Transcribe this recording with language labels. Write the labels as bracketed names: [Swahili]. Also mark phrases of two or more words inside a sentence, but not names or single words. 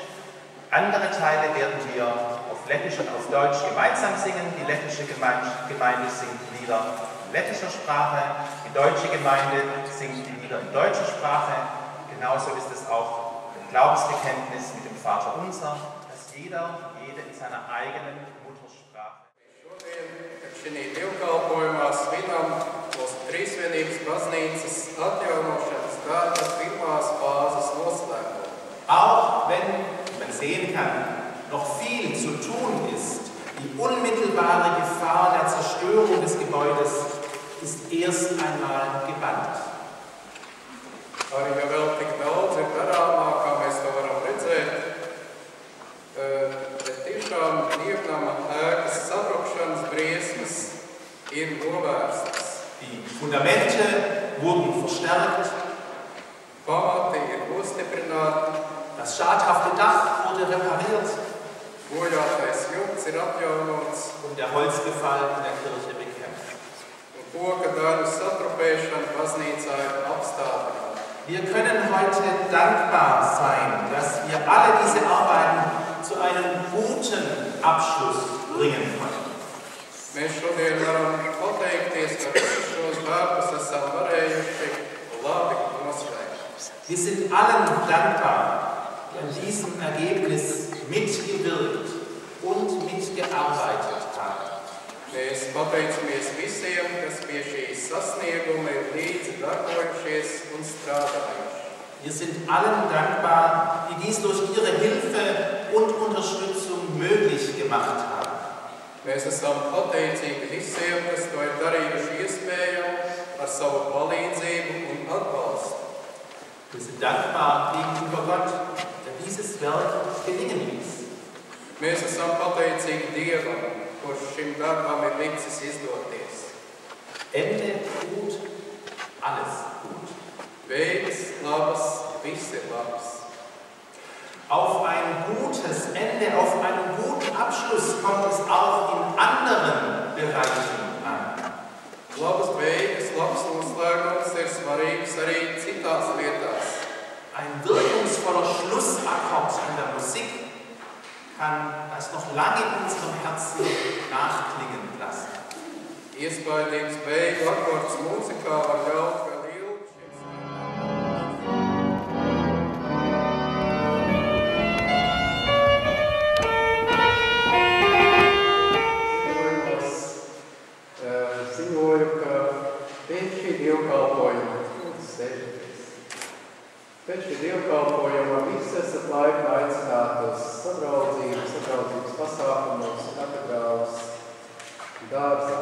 [German] Andere Teile werden wir auf Lettisch und auf Deutsch gemeinsam singen. Die lettische Gemeinde singt Lieder in lettischer Sprache, die deutsche Gemeinde singt die Lieder in deutscher Sprache. Genauso ist es auch im Glaubensbekenntnis mit dem Vaterunser, dass jede in seiner eigenen Muttersprache. [Latvian] Šodien dievkalpojumā svinam mūsu Trīsvienības baznīcas atjaunošanas gada pirmās fāzes noslēgumu. [German] Auch wenn man sehen kann, noch viel zu tun ist, die unmittelbare Gefahr der Zerstörung des Gebäudes ist erst einmal gebannt. [Latvian] Arī ja vēl tik daudz ir darāmā, kā mēs to varam redzēt, bet tiešām dievnama ēkas sabrukšanas briesmas ir novērstas. [German] Die Fundamente wurden verstärkt, [Latvian] Pamati ir nostiprināti, [German] das schadhafte Dach wurde repariert [Latvian] bojātais jumts ir atjaunots [German] und der Holzbefall in der Kirche bekämpft. [Latvian] un koka daļu satrupēšana baznīcā ir apstādināta. [German] Wir können heute dankbar sein, dass wir alle diese Arbeiten zu einem guten Abschluss bringen konnten. [Latvian] Mēs šodien varam pateikties, ka visus šos darbus esam varējuši labi noslēgt. [German] Wir sind allen dankbar, die an diesem Ergebnis mitgewirkt und mitgearbeitet haben. [Latvian] Mēs pateicamies visiem, kas pie šīs sasnieguma ir līdzi darbojušies un strādājuši. [German] Wir sind allen dankbar, die dies durch ihre Hilfe und Unterstützung möglich gemacht haben. [Latvian] Mēs esam pateicīgi visiem, kas to ir darījuši iespējamu ar savu palīdzību un atbalstu. [German] Wir sind dankbar gegenüber Gott, der dieses Werk gelingen ließ. [Latvian] Mēs esam pateicīgi Dievam, kurš šim darbam ir licis izdoties. [German] Ende gut, alles gut. [Latvian] Beigas labas, viss ir labs. [German] Auf ein gutes Ende, auf einen guten Abschluss kommt es auch in anderen Bereichen an. [Latvian] Labas beigas, labs noslēgums ir svarīgs arī citās lietās. [German] Ein wirkungsvoller Schlussakkord an der Musik kann das noch lange in unserem Herzen nachklingen lassen. [Latvian] Iespaidīgs beigu akords mūzikā var ļaut vēl ilgi. Ziņoju, ka pēc šī dievkalpojuma, visi esat laipni aicināti uz sadraudzības pasākumos katedrāles dārzā.